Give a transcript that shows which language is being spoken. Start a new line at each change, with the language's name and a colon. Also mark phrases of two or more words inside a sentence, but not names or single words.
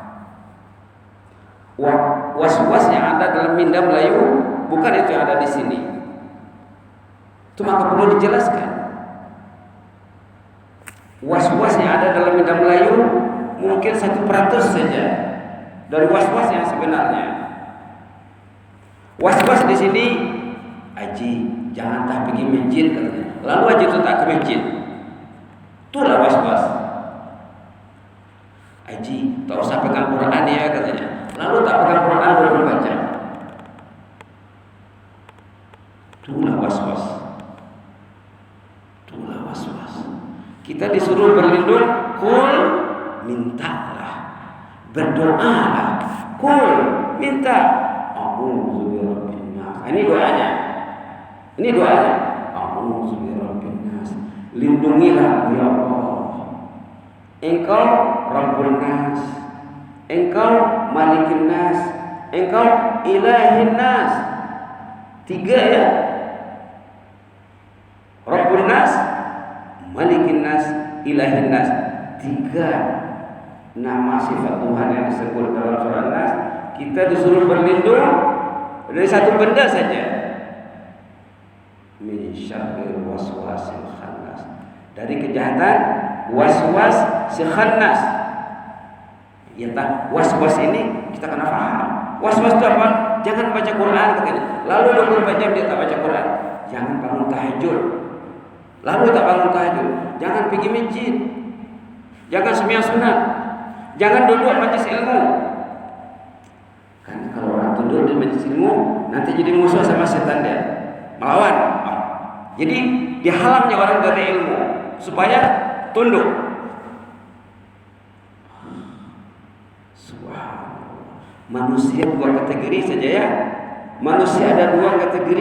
Malay: Was-was yang ada dalam minda Melayu bukan itu yang ada di sini. Itu maka perlu dijelaskan. Was-was yang ada dalam minda Melayu mungkin 1% saja dari was-was yang sebenarnya. Was-was di sini, Haji jangan tak pergi masjid katanya. Lalu Haji itu tak ke masjid. Itulah was-was. Haji tak usah pegang Quran ya katanya. Lalu tak pegang Quran belum membaca. Itulah was-was. Itulah was-was. Kita disuruh berlindung, kul mintalah, berdoalah, kul minta.
Arabic: أعوذ برب الناس.
Malay: Ini doanya. Ini doanya.
Arabic: أعوذ برب الناس.
Malay: Lindungilah ya Allah. Engkau
Arabic: رب الناس.
Malay: Engkau
Arabic: ملك الناس.
Malay: Engkau
Arabic: إله الناس.
Malay: 3 ya.
Arabic: رب الناس، ملك الناس، إله الناس.
Malay: 3 nama sifat Tuhan yang disebut dalam surah Nas. Kita disuruh berlindung dari satu benda saja.
Arabic: من شر الوسواس الخناس.
Malay: Dari kejahatan waswas si khannas. Ya tak, was-was ini kita kena paham. Was-was itu apa? Jangan baca Quran katanya. Lalu 24 jam dia tak baca Quran. Jangan bangun tahajud. Lalu tak bangun tahajud. Jangan pergi masjid. Jangan sembahyang sunat. Jangan duduk majlis ilmu. Kan kalau orang duduk di majlis ilmu nanti jadi musuh sama setan dia. Melawan. Jadi dihalangnya orang dari ilmu supaya tunduk. Manusia 2 kategori saja ya. Manusia ada 2 kategori.